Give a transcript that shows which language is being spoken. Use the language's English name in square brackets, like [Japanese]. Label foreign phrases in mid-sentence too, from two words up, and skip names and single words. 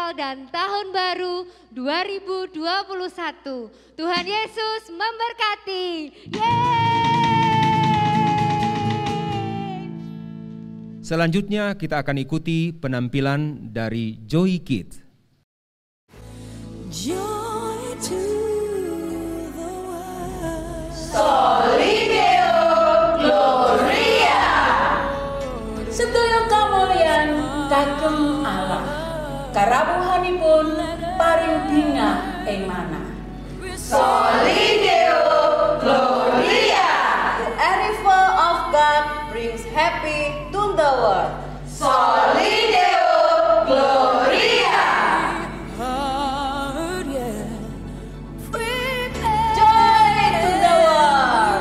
[Indonesian] merayakan Tahun Baru 2021. Tuhan Yesus memberkati. Selanjutnya kita akan ikuti penampilan dari Joy Kids. [English] Joy to the world. [Latin] Soli Deo Gloria. [Javanese] Sedaya kamulyan kagem Allah. Karawuhanipun paring bingah ing manah. [Latin] Soli Deo Gloria. [English] The arrival of God brings happy to the world. [Latin] Soli Deo Gloria. [English] Joy to the world.